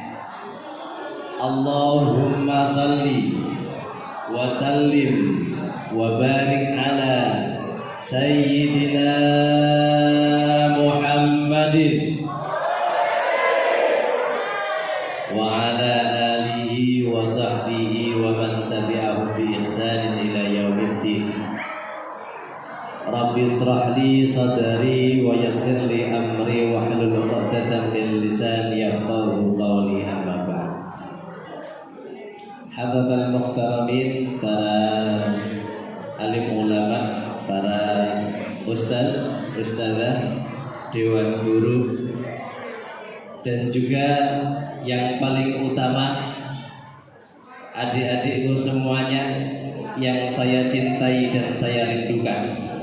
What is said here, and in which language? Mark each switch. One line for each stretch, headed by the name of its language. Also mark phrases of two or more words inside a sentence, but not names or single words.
Arabic: اللهم صل وسلم وبارك على سيدنا محمد وعلى آله وصحبه ومن تبعهم بإحسان إلى يوم الدين. رب اشرح لي صدري ويسر لي أمري واحلل عقدة من لساني يفقه قولي، أما بعد. حاضرين محترمين,
Indonesian: para alim ulama, para ustaz, ustazah, dewan guru, dan juga yang paling utama adik-adikku semuanya yang saya cintai dan saya rindukan.